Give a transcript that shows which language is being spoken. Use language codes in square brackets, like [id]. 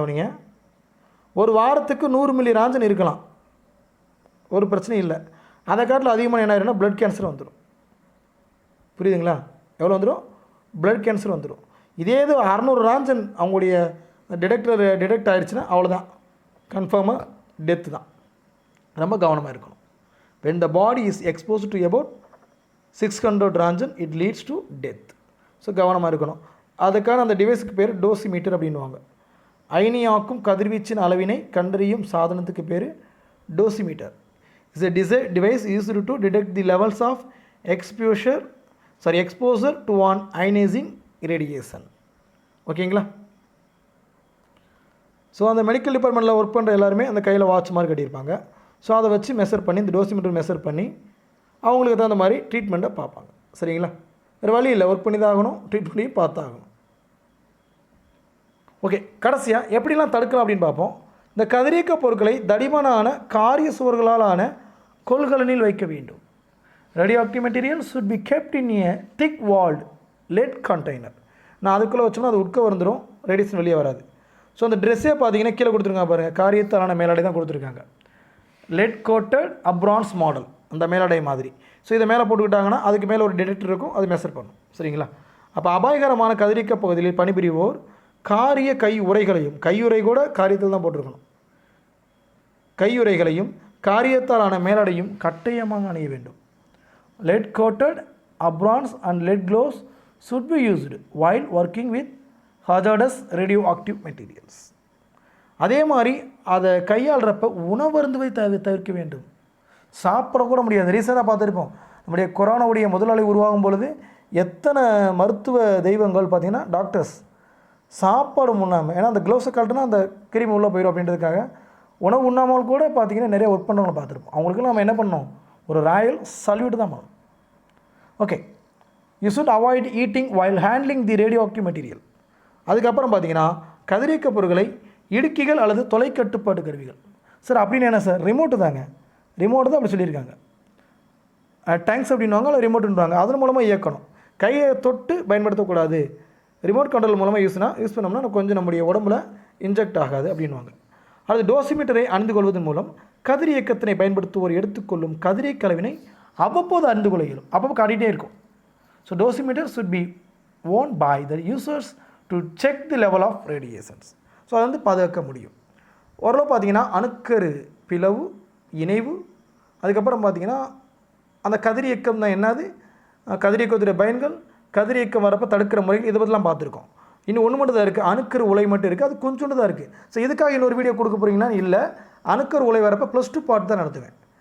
[ta] அவனிங்க ஒரு வாரத்துக்கு 100 milli Roentgen இருக்கலாம், ஒரு பிரச்சனையும் இல்லை. அதை காட்டில் அதிகமான என்ன ஆயிருன்னா பிளட் கேன்சர் வந்துடும். புரியுதுங்களா? எவ்வளோ வந்துடும்? பிளட் கேன்சர் வந்துடும். இதே இது 600 ராஞ்சன் அவங்களுடைய டிடெக்ட் ஆகிடுச்சுன்னா அவ்வளோதான், கன்ஃபார்மாக டெத்து தான். ரொம்ப கவனமாக இருக்கணும். [en] when the body is exposed to about 600 Rangin it leads to death. [ta] So கவனமாக இருக்கணும். அதுக்கான அந்த டிவைஸுக்கு பேர் டோசிமீட்டர் அப்படின்வாங்க. அயனியாக்கும் கதிர்வீச்சின் அளவினை கண்டறியும் சாதனத்துக்கு பேர் dosimeter. [en] Is a device used to detect the levels of exposure to an ionizing radiation. [ta] ஓகேங்களா? ஸோ அந்த மெடிக்கல் டிபார்ட்மெண்ட்டில் ஒர்க் பண்ணுற எல்லாருமே அந்த கையில் வாட்ச் மாதிரி கட்டியிருப்பாங்க. ஸோ அதை வச்சு மெஷர் பண்ணி, இந்த டோசிமீட்டர் மெஷர் பண்ணி அவங்களுக்கு தகுந்த மாதிரி ட்ரீட்மெண்ட்டை பார்ப்பாங்க. சரிங்களா? வேறு வழி இல்லை, ஒர்க் பண்ணி தான் ஆகணும், ட்ரீட் பண்ணி பார்த்தாகணும். ஓகே, கடைசியாக எப்படிலாம் தடுக்கலாம் அப்படின்னு பார்ப்போம். இந்த கதிரியக்க பொருட்களை தடிமனான காரிய சுவர்களாலான கொள்கலனில் வைக்க வேண்டும். [en] Radioactive material should be kept in a thick walled lead container. [ta] நான் அதுக்குள்ளே வச்சோம்னா அது உட்க வந்துடும், ரேடியேஷன் வெளியே வராது. ஸோ அந்த ட்ரெஸ்ஸே பார்த்தீங்கன்னா கீழே கொடுத்துருக்காங்க பாருங்கள், காரியத்தாலான மேலாடை தான் கொடுத்துருக்காங்க. லெட் கோட்டட் அப்ரான்ஸ் மாடல், அந்த மேலாடை மாதிரி. ஸோ இதை மேலே போட்டுக்கிட்டாங்கன்னா அதுக்கு மேலே ஒரு டிடெக்டர் இருக்கும், அது மெஷர் பண்ணும். சரிங்களா? அப்போ அபாயகரமான கதிரியக்க பகுதியில் பணிபுரிவோர் காரிய கையுறைகளையும், கையுறை கூட காரியத்தில் தான் போட்டிருக்கணும், கையுறைகளையும் காரியத்தாலான மேலாடையும் கட்டாயமாக அணிய வேண்டும். [en] Lead coated aprons and lead gloves should be used while working with hazardous radioactive materials. [ta] அதே மாதிரி அதை கையாளுறப்ப உணவருந்துவை தவிர்க்க வேண்டும். சாப்பிடக்கூட முடியாது. ரீசெண்டாக பார்த்துருப்போம், நம்முடைய கொரோனாவுடைய முதலாளி உருவாகும் பொழுது எத்தனை மருத்துவ தெய்வங்கள் பார்த்திங்கன்னா டாக்டர்ஸ் சாப்பாடு உண்ணாமல், ஏன்னா அந்த க்ளவுஸை கழட்டினா அந்த கிருமி உள்ளே போயிடும் அப்படின்றதுக்காக உணவு உண்ணாமல் கூட பார்த்திங்கன்னா நிறைய ஒர்க் பண்ணுறவங்களை பார்த்துருப்போம். அவங்களுக்கு நம்ம என்ன பண்ணோம், ஒரு ராயல் சல்யூட் தான் பண்ணணும். Okay, [en] You should avoid eating while handling the radioactive material. [ta] அதுக்கப்புறம் பார்த்திங்கன்னா கதிரியக்க பொருட்களை இடுக்கிகள் அல்லது தொலைக்கட்டுப்பாட்டு கருவிகள். சார் அப்படின்னு என்ன சார், ரிமோட்டு தாங்க, ரிமோட்டு தான் அப்படி சொல்லியிருக்காங்க. டேங்க்ஸ் அப்படின்வாங்க, அல்லது ரிமோட்டுன்றாங்க, அதன் மூலமாக இயக்கணும். கையை தொட்டு பயன்படுத்தக்கூடாது. ரிமோட் கண்ட்ரோல் மூலமாக யூஸ் பண்ணோம்னா கொஞ்சம் நம்முடைய உடம்புல இன்ஜெக்ட் ஆகாது அப்படின்வாங்க. அல்லது டோசிமீட்டரை அணிந்து கொள்வதன் மூலம் கதிர் இயக்கத்தினை பயன்படுத்துவோர் எடுத்துக்கொள்ளும் கதிரியக்க அளவினை அவ்வப்போது அறிந்து கொள்ள இயலும். அப்பப்போ காட்டிகிட்டே இருக்கும். [en] So dosimeter should be worn by the users to check the level of radiations. [ta] So அதை வந்து பாதுகாக்க முடியும். ஓரளவு பார்த்திங்கன்னா அணுக்கரு பிளவு, இணைவு, அதுக்கப்புறம் பார்த்திங்கன்னா அந்த கதிரியக்கம் தான் என்னது, கதிரியக்கத்துடைய பயன்கள், கதிரியக்கம் வரப்போ தடுக்கிற முறைகள், இதை பற்றிலாம் பார்த்துருக்கோம். இன்னும் ஒன்று மட்டும் தான் இருக்குது, அணுக்கரு உலை மட்டும் இருக்குது, அது கொஞ்சோண்டு தான் இருக்குது. ஸோ இதுக்காக இன்னொரு வீடியோ கொடுக்க போகிறீங்கன்னா இல்லை, அணுக்கரு உலை வரப்போ +2 பார்ட் தான் நடத்துவேன்.